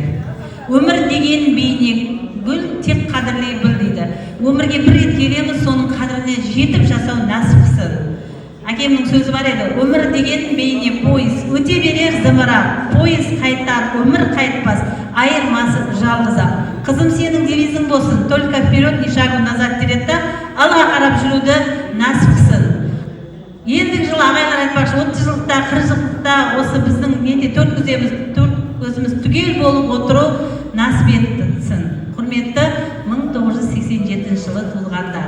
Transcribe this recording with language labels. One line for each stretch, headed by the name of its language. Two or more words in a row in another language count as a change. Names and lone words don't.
Kazakh: Өмір деген бейне гүл, тек қадірлей біл дейді. Өмірге бір рет келеміз, соның қадіріне жетіп жасау нәсіп қылсын. Әкемнің сөзі бар еді, өмір деген бейне пойыз, өте берер зымырап, пойыз қайтар, өмір қайтпас, айырмасы жалғыз-ақ. Қызым, сенің девизің болсын,
Russian: только вперед, ни шагу назад
Kazakh: дереді, алға қарап жүруді нәсіп қылсын. Ендігі жылы ағайлар айтпақшы, 30 жылдықта, 40 жылдықта осы біздің төрт көзіміз түгел болып отыру нәсіп етсін. Құрметті 1987 жылы туылғандар.